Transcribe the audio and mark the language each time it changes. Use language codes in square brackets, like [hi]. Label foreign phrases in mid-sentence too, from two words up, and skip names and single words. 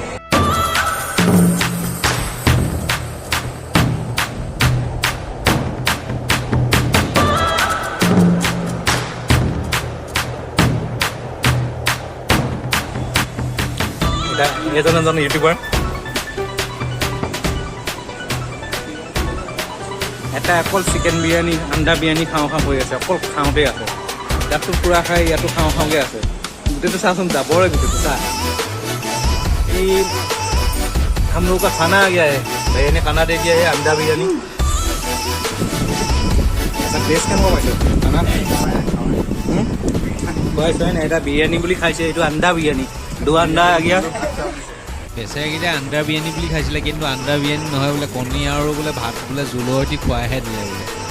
[as] এজন এজন ইউটিউবাৰ, এটা অকল চিকেন বিৰিয়ানী, আণ্ডা বিৰিয়ানী খাওঁ খাওঁ হৈ আছে, অকল খাওঁতেই আছে। ইয়াতো পুৰা খাই, ইয়াতো খাওঁ খাওঁকৈ আছে। গোটেইটো চাচোন, যাবৰে গোটেইটো চা। [hi] এই हम लोग का खाना आ गया है, भैया ने खाना दे दिया है, अंडा बिरयानी। ऐसा टेस्ट [as] কেনেকুৱা পাইছে খানা? কৈছে না এটা বিৰিয়ানী বুলি খাইছে, এইটো আণ্ডা বিৰিয়ানী। [hi] दो अंडा आ गया। [as] বেচেৰাকেইটা আণ্ডা বিৰিয়ানী বুলি খাইছিলে, কিন্তু আণ্ডা বিৰিয়ানী নহয় বোলে, কণী আৰু বোলে ভাত বোলে জোলৰ সৈতে খুৱাইহে দিলে বোলে।